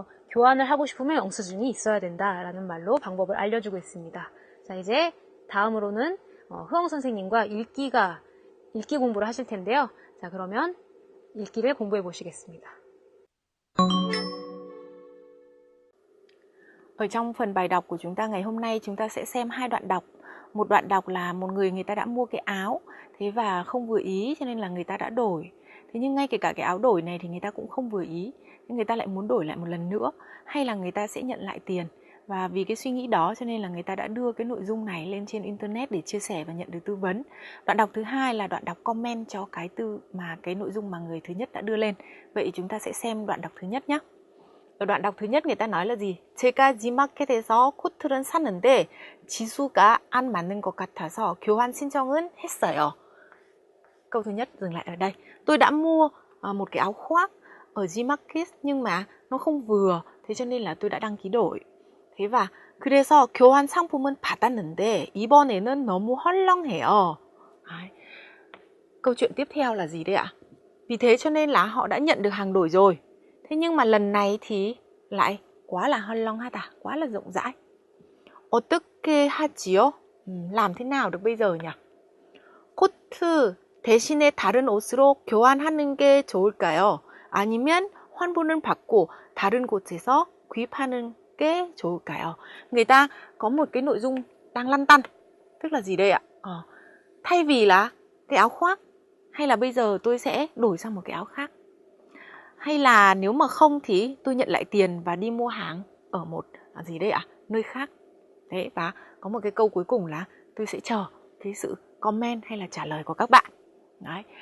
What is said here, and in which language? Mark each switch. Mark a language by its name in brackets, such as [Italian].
[Korean] 교환을 하고 싶으면 영수증이 있어야 된다라는 말로 방법을 알려주고 있습니다. 자, 이제 다음으로는 흐엉 선생님과 읽기 공부를 하실 텐데요. 자, 그러면 읽기를 공부해 보시겠습니다. [Vietnamese] Ở trong phần bài đọc của chúng ta ngày hôm nay chúng ta sẽ xem hai đoạn đọc. Một đoạn đọc là một người ta đã mua cái áo thế và không vừa ý cho nên là người ta đã đổi. Thế nhưng ngay kể cả cái áo đổi này thì người ta cũng không vừa ý, nên người ta lại muốn đổi lại một lần nữa, hay là người ta sẽ nhận lại tiền. Và vì cái suy nghĩ đó cho nên là người ta đã đưa cái nội dung này lên trên internet để chia sẻ và nhận được tư vấn. Đoạn đọc thứ hai là đoạn đọc comment cho cái nội dung mà người thứ nhất đã đưa lên. Vậy chúng ta sẽ xem đoạn đọc thứ nhất nhé. ở đoạn đọc thứ nhất người ta nói là gì? [Korean] 제가 G마켓에서 코트를 샀는데 지수가 안 맞는 것 같아서 교환 신청은 했어요. [Vietnamese] Câu thứ nhất dừng lại ở đây. Tôi đã mua một cái áo khoác ở Gmarket nhưng mà nó không vừa, thế cho nên là tôi đã đăng ký đổi. Thế và [Korean] 그래서 교환 상품은 받았는데 이번에는 너무 헐렁해요. [Vietnamese] Đấy. Câu chuyện tiếp theo là gì đây ạ? Vì thế cho nên là họ đã nhận được hàng đổi rồi. Thế nhưng mà lần này thì lại quá là 헐렁하다, quá là rộng rãi. [Korean] 어떻게 하지요? [Vietnamese] làm thế nào được bây giờ nhỉ? [Korean] 코트 대신에 다른 옷으로 교환하는 게 좋을까요? 아니면 환불을 받고 다른 곳에서 구입하는 게 좋을까요? [Vietnamese] Người ta có một cái nội dung đang lăn tăn. Tức là gì đây ạ? Thay vì là cái áo khoác, hay là bây giờ tôi sẽ đổi sang một cái áo khác. Hay là nếu mà không thì tôi nhận lại tiền và đi mua hàng ở một gì đây ạ? Nơi khác. Thế, và có một cái câu cuối cùng là tôi sẽ chờ cái sự comment hay là trả lời của các bạn. Đấy.